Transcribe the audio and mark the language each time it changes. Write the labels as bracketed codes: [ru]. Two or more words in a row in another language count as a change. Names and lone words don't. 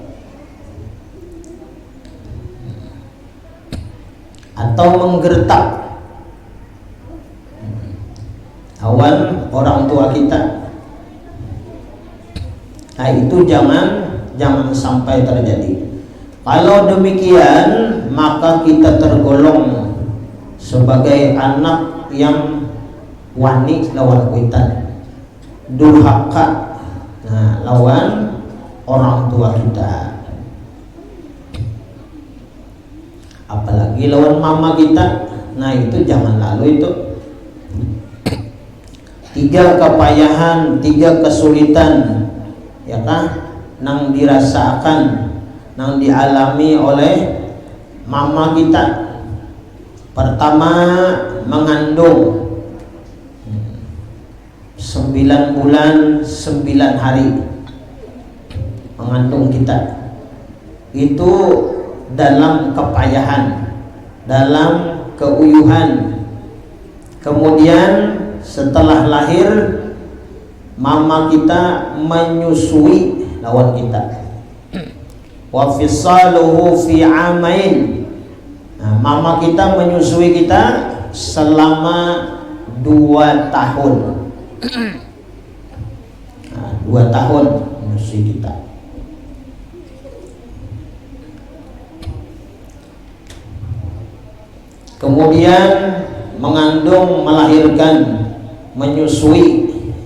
[id] Atau menggertak lawan orang tua kita. Nah, itu jangan sampai terjadi. Kalau demikian, maka kita tergolong sebagai anak yang [bjn] wani lawan kuitan, [id] durhaka lawan orang tua kita, apalagi lawan mama kita. Nah, itu jangan lalu itu. 3 kepayahan, 3 kesulitan ya kan, nang dirasakan, nang dialami oleh mama kita. Pertama, mengandung 9 bulan 9 hari mengandung kita. Itu dalam kepayahan, dalam keuyuhan. Kemudian setelah lahir, mama kita menyusui lawan kita. [ar] وفصاله في عامين. [id] Nah, mama kita menyusui kita selama 2 tahun. Nah, 2 tahun menyusui kita. Kemudian mengandung, melahirkan, menyusui, ya kan?